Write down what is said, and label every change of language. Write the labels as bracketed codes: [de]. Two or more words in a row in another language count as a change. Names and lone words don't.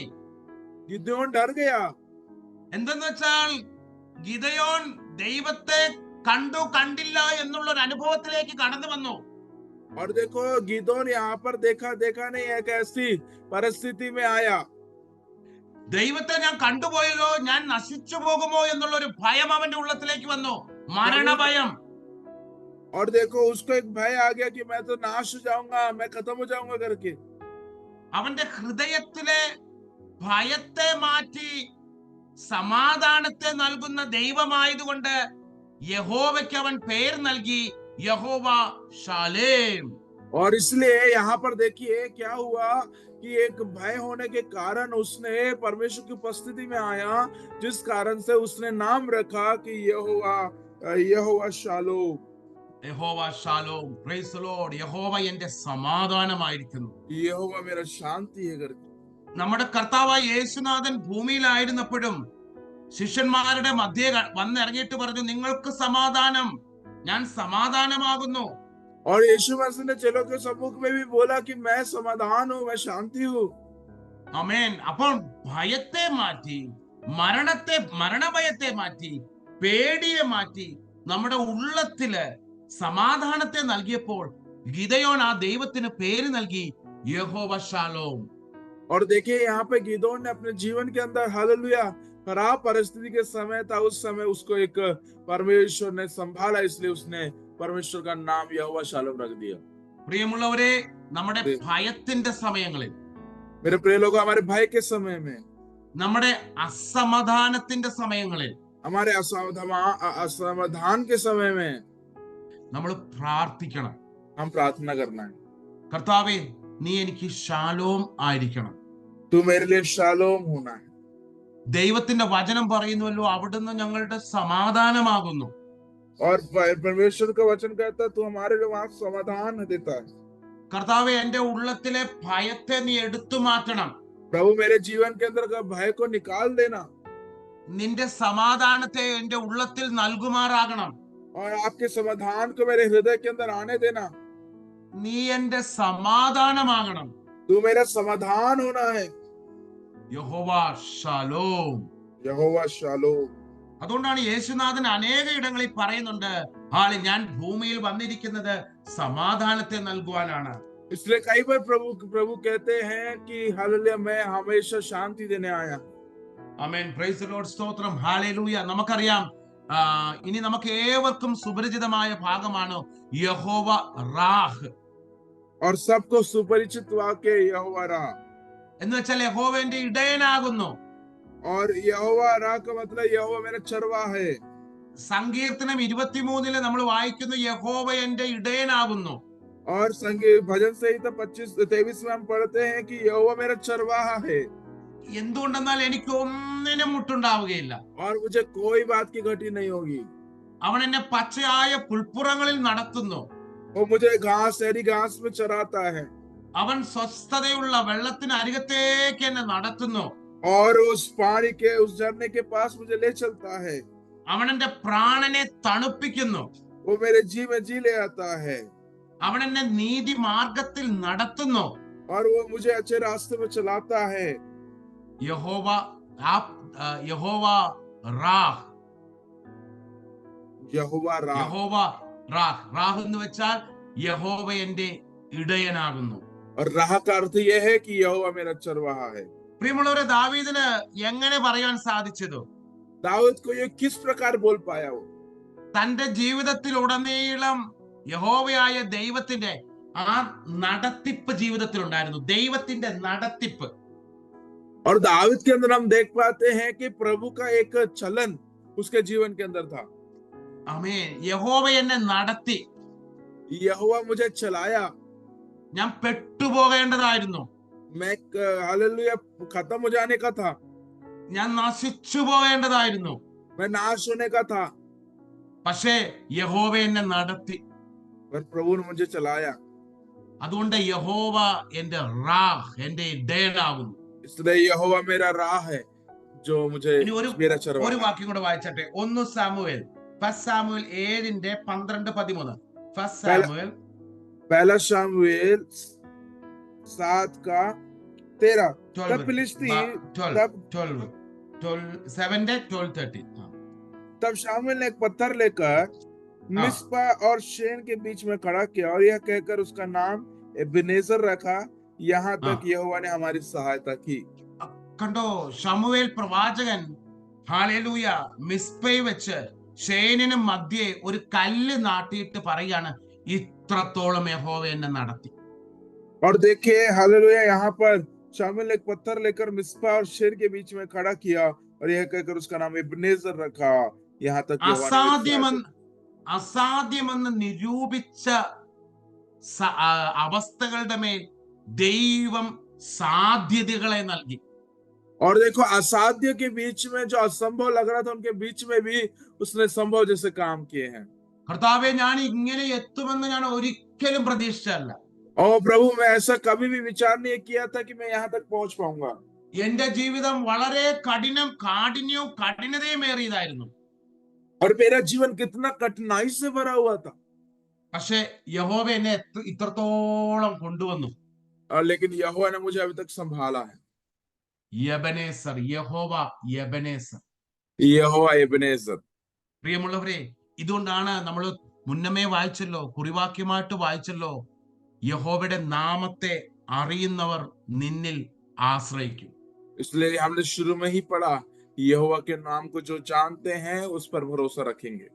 [hi] गिदोन डर गया। [ml] എന്തെന്ന് വെച്ചാൽ ഗിദയോൻ ദൈവത്തെ കണ്ടു കണ്ടില്ല എന്നുള്ള ഒരു അനുഭവത്തിലേക്ക് കടന്നു വന്നു. [hi] और देखो गिदोन यहाँ पर देखा नहीं, एक ऐसी परिस्थिति में आया। [ml] ദൈവത്തെ ഞാൻ കണ്ടുപോയല്ലോ, ഞാൻ നശിച്ചു പോകുമോ എന്നുള്ള ഒരു ഭയം അവന്റെ ഉള്ളത്തിലേക്ക് വന്നു, മരണഭയം. [hi] और देखो उसको एक भय आ गया कि मैं तो नाश हो जाऊंगा, मैं खत्म हो जाऊंगा करके। [ml] അവന്റെ ഹൃദയത്തിലെ ഭയത്തെ മാറ്റി സമാധാനത്തെ നൽകുന്ന ദൈവമായതുകൊണ്ട് യഹോവയ്ക്ക് അവൻ പേര് നൽകി, യഹോവ ഷാലേം. [hi] और इसलिए यहाँ पर देखिए क्या हुआ कि एक भय होने के कारण उसने परमेश्वर की उपस्थिति में आया, जिस कारण से उसने नाम रखा कि यहोवा शालोम। [ml] യഹോവ ഷാലോം. [en] Praise the Lord. [ml] യഹോവ എന്റെ സമാധാനമായിരിക്കുന്നു. [hi] यहोवा मेरा शांति है करके। [ml] നമ്മുടെ കർത്താവായ യേശുനാഥൻ ഭൂമിയിലായിരുന്നപ്പോഴും ശിഷ്യന്മാരുടെ മധ്യേ വന്നിറങ്ങിയിട്ട് പറഞ്ഞു, നിങ്ങൾക്ക് സമാധാനം, ഞാൻ സമാധാനമാകുന്നു. [hi] और यीशु मसीह ने चेलों के सम्मुख में भी बोला कि मैं समाधान हूँ, मैं शांति हूँ। [ml] ആമേൻ. അപ്പോൾ ഭയത്തെ മാറ്റി, മരണഭയത്തെ മാറ്റി, പേടിയെ മാറ്റി നമ്മുടെ ഉള്ളത്തില് സമാധാനത്തെ നൽകിയപ്പോൾ ഗിദയോൻ ആ ദൈവത്തിന് പേര് നൽകി, യഹോവ ഷാലോം. [hi] और देखिए यहाँ पे गिदोन ने अपने जीवन के अंदर हालेलुया खराब परिस्थिति के समय था, उस समय उसको एक परमेश्वर ने संभाला, इसलिए उसने परमेश्वर का नाम यहोवा शालोम रख दिया। [ml] പ്രിയമുള്ളവരെ, നമ്മുടെ ഭയത്തിന്റെ സമയങ്ങളിൽ, [hi] मेरे प्रिय लोगों, हमारे भय के समय में, [ml] നമ്മുടെ അസമാധാനത്തിന്റെ സമയങ്ങളിൽ, [hi] हमारे असमाधान के समय में [ml] നമ്മൾ പ്രാർത്ഥിക്കണം. [hi] हम प्रार्थना करना है, [ml] കർത്താവേ, നീ എനിക്ക് ഷാലോം ആയിരിക്കണം. [hi] तू मेरे लिए शालोम होना है। [ml] ദൈവത്തിന്റെ വചനം പറയുന്നുവല്ലോ, അവിടുന്ന് ഞങ്ങളുടെ സമാധാനമാകുന്നു. [hi] और परमेश्वर का वचन कहता है तू हमारे लिए वहां समाधान देता है। [ml] കർത്താവേ, എന്റെ ഉള്ളത്തിലെ ഭയത്തെ നീ എടുത്തു മാറ്റണം. [hi] प्रभु मेरे जीवन के अंदर का भय को निकाल देना, [ml] നിന്റെ സമാധാനത്തെ എന്റെ ഉള്ളത്തിൽ നൽകുമാറാകണം. [hi] और आपके समाधान को मेरे हृदय के अंदर आने देना। [ml] നീ എന്റെ സമാധാനമാകണം. [hi] तू मेरा समाधान होना है। [ml] യഹോവ ഷാലോം. [hi] यहोवा शालोम। [ml] അതുകൊണ്ടാണ് യേശുനാഥൻ अनेക ഇടങ്ങളിൽ പറയുന്നുണ്ട്, ഞാൻ ഭൂമിയിൽ വന്നിരിക്കുന്നത് സമാധാനത്തെ നൽകുവാനാണ്. [hi] इसलिए कई बार प्रभु प्रभु कहते हैं कि हालेलुया, मैं हमेशा शांति देने आया। [ml] ആമേൻ. [en] Praise the Lord. [ml] സ്തോത്രം. ഹല്ലേലൂയ. നമുക്കറിയാം, ഇനി നമുക്ക് ഏവർക്കും സുപരിചിതമായ ഭാഗമാണ് യഹോവ റാഹ്. [hi] और सबको सुपरिचित वाक्य यहोवा रा, [ml] എന്ന് വെച്ചാൽ യഹോവന്റെ ഇടയനാകുന്നു. [hi] और यहोवा रा का मतलब यहोवा मेरा चरवा है। [ml] സങ്കീർത്തനം 23 നമ്മൾ വായിക്കുന്നു, യഹോവ എന്റെ ഇടയനാകുന്നു. [hi] और संगीत भजन संहिता 23 में हम पढ़ते हैं कि यहोवा मेरा चरवाहा है। [ml] എന്തുകൊണ്ടെന്നാൽ എനിക്ക് ഒന്നിനും മുട്ടുണ്ടാവുകയില്ല. [hi] और मुझे कोई बात की घटी नहीं होगी। [ml] അവൻ എന്നെ പച്ചയായ പുൽപ്പുറങ്ങളിൽ നടത്തുന്നു. [hi] वो मुझे शहरी घास में चराता है। [ml] അവൻ സ്വസ്ഥതയുള്ള വെള്ളത്തിന് അരികത്തേക്ക് എന്നെ നടത്തുന്നു. [hi] और उस पानी के उस झरने के पास मुझे ले चलता है। [ml] അവൻ എന്റെ പ്രാണനെ തണുപ്പിക്കുന്നു. [hi] वो मेरे जी में जी ले आता है। [ml] അവൻ എന്നെ നീതി മാർഗത്തിൽ നടത്തുന്നു. [hi] और वो मुझे अच्छे रास्ते में चलाता है। [ml] യഹോവ യഹോവ റാഹ്. [hi] यहोवा रा, [ml] യഹോവ റാഹ്. റാഹ് എന്ന് വെച്ചാൽ യഹോവ എന്റെ ഇടയനാകുന്നു. [hi] और राह का अर्थ यह है कि यहोवा मेरा चरवाहा है। [ml] പ്രിയമുള്ളവരെ, ദാവീദിന് എങ്ങനെ പറയാൻ സാധിച്ചത്? [hi] दाऊद को ये किस प्रकार बोल पाया? वो [ml] തന്റെ ജീവിതത്തിലുടനീളം യഹോവയായ ദൈവത്തിന്റെ ആ നടത്തിപ്പ് ജീവിതത്തിലുണ്ടായിരുന്നു. ദൈവത്തിന്റെ നടത്തിപ്പ്. [hi] और दाऊद के अंदर हम देख पाते हैं कि प्रभु का एक चलन उसके जीवन के अंदर था। [ml] ആമേൻ. യഹോവ എന്നെ നടത്തി. [hi] यहोवा मुझे चलाया। [ml] ഞാൻ പെട്ടുപോകേണ്ടതായിരുന്നു. [hi] मैं हालेलुया खत्म हो जाने का था। [ml] ഞാൻ നശിച്ചു പോകേണ്ടതായിരുന്നു. [hi] मैं नाश होने का था। [ml] പക്ഷേ യഹോവ എന്നെ നടത്തി. [hi] पर प्रभु ने मुझे चलाया। [ml] അതുകൊണ്ട് യഹോവ എന്റെ റാഹ്, എന്റെ ഇടയനാകുന്നു. [hi] इसलिए यहोवा मेरा राह है, जो मुझे मेरा चरवाहा। [ml] ഒരു വാക്യം കൂടെ വായിച്ചട്ടെ. 1 സാമുവേൽ 7:12-13. 1 സാമുവേൽ [hi] 1 शमूएल 7:13। तब फिलिस्ती 7:12-13. तब शामुएल ने एक पत्थर लेकर मिस्पा और शेन के बीच में खड़ा किया और यह कहकर उसका नाम एबेनेजर रखा, यहाँ तक यहोवा ने हमारी सहायता की। [ml] കണ്ടോ, ശമൂവേൽ പ്രവാചകൻ ഹല്ലേലൂയ മിസ്പയിൽ വെച്ച് ഷേനിന് മധ്യേ ഒരു കല്ല് നാട്ടിയിട്ട് പറയാണ്, ഇത്രത്തോളം യഹോവ എന്നെ നടത്തി. [hi] और देखिए हालेलुया, यहाँ पर शामुएल ने एक पत्थर लेकर मिस्पा और शेर के बीच में खड़ा किया और यह कहकर उसका नाम एबेनेजर रखा, यहाँ तक [ml] അസാധ്യമെന്ന് നിരൂപിച്ച അവസ്ഥകളുടെ മേൽ ദൈവം സാധ്യതകളെ നൽകി. [hi] और देखो, असाध्य के बीच में जो असंभव लग रहा था, उनके बीच में भी उसने संभव जैसे काम किए हैं। [ml] കർത്താവേ, ഞാൻ ഇങ്ങനെ എത്തുമെന്ന് ഞാൻ ഒരിക്കലും പ്രതീക്ഷിച്ചല്ല. [hi] और प्रभु, मैं ऐसा कभी भी विचार नहीं किया था कि मैं यहाँ तक पहुंच पाऊंगा। [ml] എന്റെ ജീവിതം വളരെ കഠിനതയുമേറിയതായിരുന്നു. [hi] और मेरा जीवन कितना कठिनाई से भरा हुआ था। [ml] പക്ഷേ യഹോവ എന്നെ ഇത്രത്തോളം കൊണ്ടുവന്നു. [hi] लेकिन यहोवा ने मुझे अभी तक संभाला है। [ml] യബനേസർ, യഹോവ യബനേസർ. [hi] यहोवा एबेनेजर। [ml] പ്രിയമുള്ളവരെ, ഇതുകൊണ്ടാണ് നമ്മൾ മുന്നമേ വായിച്ചല്ലോ, കുറിവാക്യമായിട്ട് വായിച്ചല്ലോ, യഹോവയുടെ നാമത്തെ അറിയുന്നവർ നിന്നിൽ ആശ്രയിക്കും. [hi] इसलिए हमने शुरू में ही पढ़ा, यहोवा के नाम को जो जानते हैं उस पर भरोसा रखेंगे।